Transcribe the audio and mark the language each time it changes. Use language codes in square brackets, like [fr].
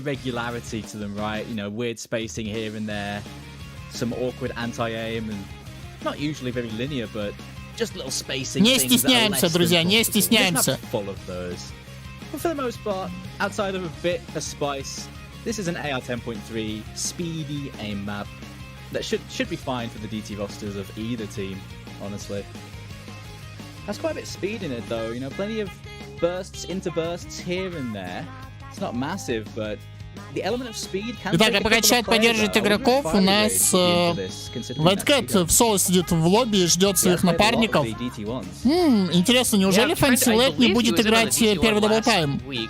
[ru] Не стесняемся, друзья, не стесняемся. [en] But for the most part, outside of a bit of spice, this is an AR 10.3 speedy aim map that should be fine for the DT rosters of either team, honestly. Has quite a bit of speed in it though, you know, plenty of bursts, into bursts here and there. It's not massive, but [ru] Итак, а пока чат поддерживает игроков, у нас Вайткэт в соло сидит в лобби и ждет своих напарников. Интересно, неужели Фэнси не будет играть первый даблтайм?